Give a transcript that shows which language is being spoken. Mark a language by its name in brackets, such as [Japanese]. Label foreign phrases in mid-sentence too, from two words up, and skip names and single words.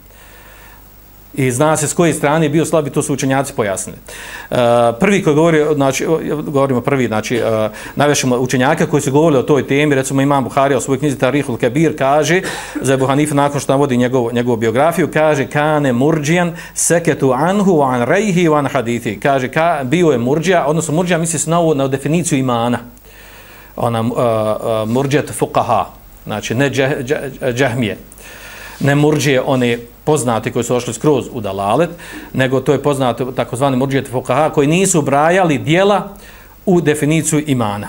[Bosnian] I zna se s koje strane je bio slab i to su učenjaci pojasnili. Prvi koji govori, znači, govorimo prvi, znači, navešemo učenjaka koji su govorili o toj temi, recimo Imam Buharija u svojoj knjizi Tarihul Kebir kaže, za Ebu Hanife nakon što navodi njegovu biografiju, kaže, [Arabic] كان مرجئا سكتوا عنه عن رأيه عن حديثه. [Bosnian] Kaže, bio je murđija, odnosno murđija misli se na definiciju imana. Ona [Arabic] مرجئة الفقهاء, [Bosnian] znači ne džahmije. Ne murđije one poznati koji su ošli skroz u dalalet, nego to je poznato takozvani [Arabic] مرجئة الفقهاء [Bosnian] koji nisu ubrajali djela u definiciju imana.